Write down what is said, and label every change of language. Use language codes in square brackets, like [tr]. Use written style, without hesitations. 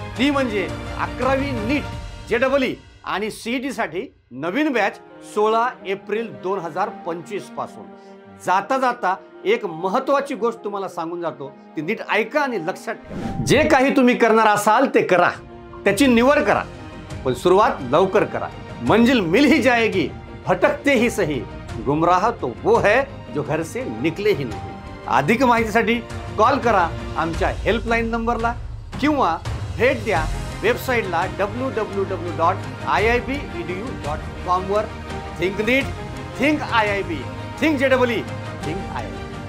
[mr] ती म्हणजे 11वी नीट, जेईई आणि सीईटी साठी नवीन बॅच 16 एप्रिल 2025 पासून। जाता जाता एक महत्त्वाची गोष्ट तुम्हाला सांगून जातो, ती नीट ऐका आणि लक्षात ठेवा। जे काही तुम्ही करणार असाल ते करा, त्याची निवड करा, पण सुरुवात लवकर करा। [hi] मंजिल मिल ही जाएगी, भटकते ही सही, गुमराह तो वो है जो घर से निकले ही नहीं। [mr] अधिक माहितीसाठी कॉल करा आमच्या हेल्पलाईन नंबरला किंवा भेट द्या वेबसाईटला www.iibedu.com वर। [en] think NEET, think IIB, [mr] थिंक जेईई, थिंक आयआयबी।